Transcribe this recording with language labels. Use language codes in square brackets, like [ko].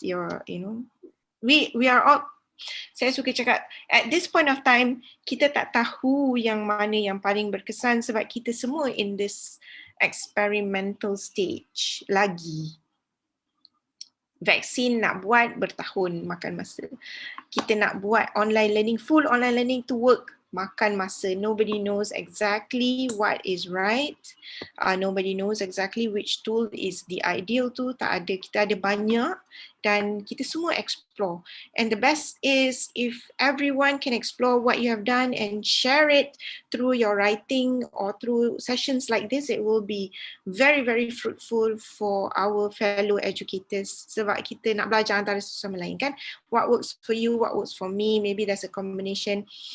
[en] We are all, [ms] saya suka cakap, [en] at this point of time, [ms] kita tak tahu yang mana yang paling berkesan sebab kita semua [en] in this experimental stage [ms] lagi. Vaksin nak buat bertahun makan masa. Kita nak buat online learning, [en] full online learning to work, [ms] makan masa. [en] Nobody knows exactly what is right. Nobody knows exactly which tool is the ideal tool. [ms] Tak ada, kita ada banyak dan kita semua explore. [en] And the best is if everyone can explore what you have done and share it through your writing or through sessions like this, it will be very, very fruitful for our fellow educators. [ms] Sebab kita nak belajar antara satu sama lain kan. [en] What works for you, what works for me, maybe there's a combination.